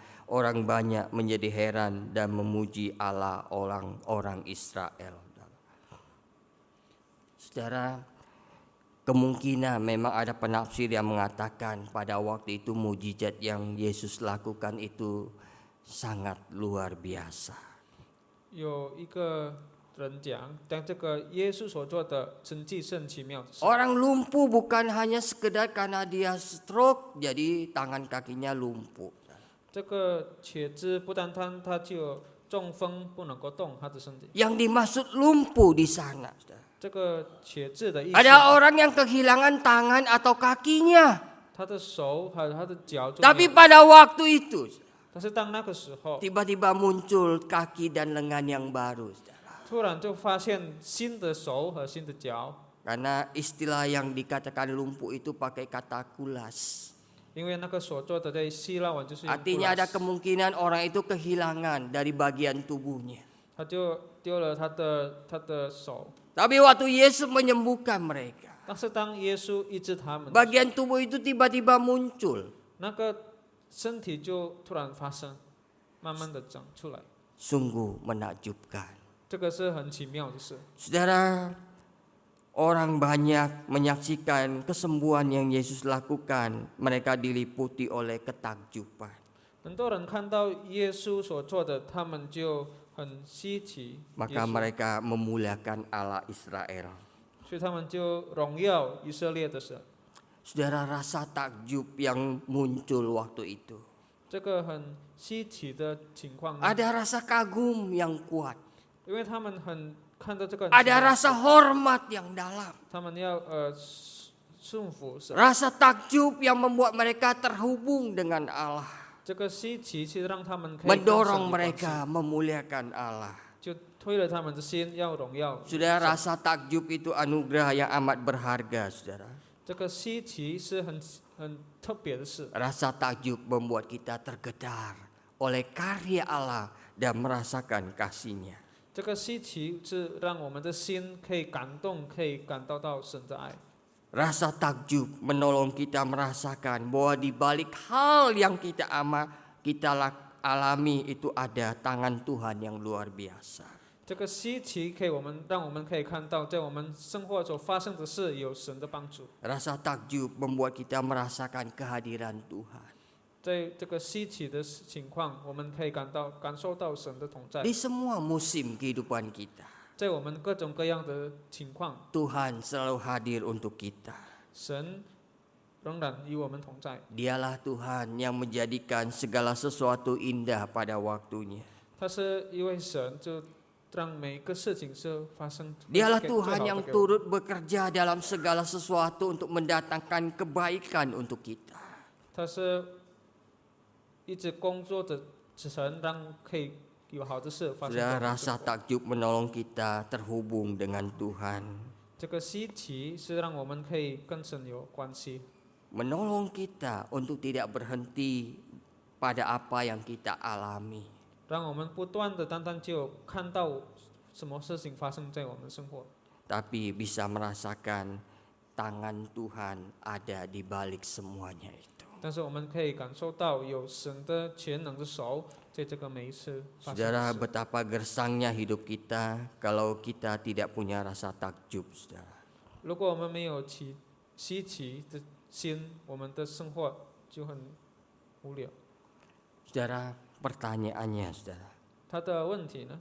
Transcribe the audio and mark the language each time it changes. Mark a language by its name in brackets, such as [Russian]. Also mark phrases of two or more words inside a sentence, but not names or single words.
[Indonesian] Orang banyak menjadi heran dan memuji Allah orang-orang Israel. Saudara, kemungkinan memang ada penafsir yang mengatakan pada waktu itu mujizat yang Yesus lakukan itu sangat luar biasa. [Chinese] 有一个人讲，当这个耶稣所做的神迹是很奇妙的事。 [Indonesian] Orang lumpuh bukan hanya sekedar karena dia stroke jadi tangan kakinya lumpuh. [Chinese] 这个瘸子不单单他就有中风不能够动他的身体， [Indonesian] Yang dimaksud lumpuh di sana, saudara. [Chinese] 这个瘸子的意思， [Indonesian] Ada orang yang kehilangan tangan atau kakinya. [Chinese] 他的手还有他的脚就 [Indonesian] Tapi [Chinese] 没有， [Indonesian] pada waktu itu [Chinese] 但是当那个时候， [Indonesian] tiba-tiba muncul kaki dan lengan yang baru, saudara. [Chinese] 突然就发现新的手和新的脚， [Indonesian] Karena istilah yang dikatakan lumpuh itu pakai kata kulas. [Chinese] 因为那个所做的在希腊文就是用 [Indonesian] Artinya ada kulas， kemungkinan orang itu kehilangan dari bagian tubuhnya. [Chinese] 他就丢了他的手， [Indonesian] Tapi waktu Yesus menyembuhkan mereka, [Chinese] 但是当耶稣医治他们， [Indonesian] bagian tubuh itu tiba-tiba muncul. [Chinese] 那个身体就突然发生，慢慢的长出来， [Indonesian] Sungguh menakjubkan. [Chinese] 这个是很奇妙的事。 [Indonesian] Saudara, orang banyak menyaksikan kesembuhan yang Yesus lakukan. Mereka diliputi oleh ketakjuban. [Chinese] 很多人看到耶稣所做的，他们就很稀奇， [Indonesian] Maka mereka memuliakan Allah Israel. [Chinese] 所以他们就荣耀以色列的神。 [Indonesian] Saudara, rasa takjub yang muncul waktu itu. [Chinese] 这个很稀奇的情况呢， [Indonesian] Ada rasa kagum yang kuat. [Chinese] 因为他们很看到这个很 [Indonesian] Ada [Chinese] 奇妙， [Indonesian] rasa hormat yang dalam. [Chinese] 他们要顺服神。 [Indonesian] Rasa takjub yang membuat mereka terhubung dengan Allah. [Chinese] 这个稀奇是让他们可以跟神有 [Indonesian] Mendorong [Chinese] 关系， [Indonesian] mereka memuliakan Allah. [Chinese] 就推了他们的心要荣耀。 [Indonesian] Saudara, rasa takjub itu anugerah yang amat berharga, saudara. [Chinese] 这个稀奇是很特别的事， [Indonesian] Rasa takjub membuat kita tergedar oleh karya Allah dan merasakan kasih-Nya. [Chinese] 这个稀奇是让我们的心可以感动，可以感到到神的爱。 [Indonesian] Rasa takjub menolong kita merasakan bahwa di balik hal yang kita alami itu ada tangan Tuhan yang luar biasa. [Chinese] 这个稀奇可以让我们可以看到，在我们生活所发生的事有神的帮助。 [Indonesian] Rasa takjub membuat kita merasakan kehadiran Tuhan. [Chinese] 在这个稀奇的情况，我们可以感受到神的同在。 [Indonesian] Di semua musim kehidupan kita, [Chinese] 在我们各种各样的情况， [Indonesian] Tuhan selalu hadir untuk kita. [Chinese] 神仍然与我们同在。 [Indonesian] Dialah Tuhan yang menjadikan segala sesuatu indah pada waktunya. [Chinese] 他是一位神，就让每一个事情是发生。 [Indonesian] Dialah [Chinese] 最好 [Indonesian] Tuhan [Chinese] 的 [Indonesian] yang [Chinese] 给我们 [Indonesian] turut bekerja dalam segala sesuatu untuk mendatangkan kebaikan untuk kita. [Chinese] 他是一直工作的神，让可以有好的事发生在 [Indonesian] Sudah [Chinese] 我们 [Indonesian] rasa [Chinese] 生活。 [Indonesian] takjub menolong kita terhubung dengan Tuhan. [Chinese] 这个稀奇是让我们可以跟神有关系， [Indonesian] Menolong kita untuk tidak berhenti pada apa yang kita alami. [Chinese] 让我们不断的单单就看到什么事情发生在我们生活， [Indonesian] Tapi bisa merasakan tangan Tuhan ada di balik semuanya itu. [Chinese] 但是我们可以感受到有神的全能的手在这个每一次发生 [Indonesian] Saudara, [Chinese] 的事。 [Indonesian] betapa gersangnya hidup kita kalau kita tidak punya rasa takjub, saudara. [Chinese] 如果我们没有稀奇的心，我们的生活就很无聊。 [Indonesian] Saudara, pertanyaannya, saudara, [Chinese] 他的问题呢？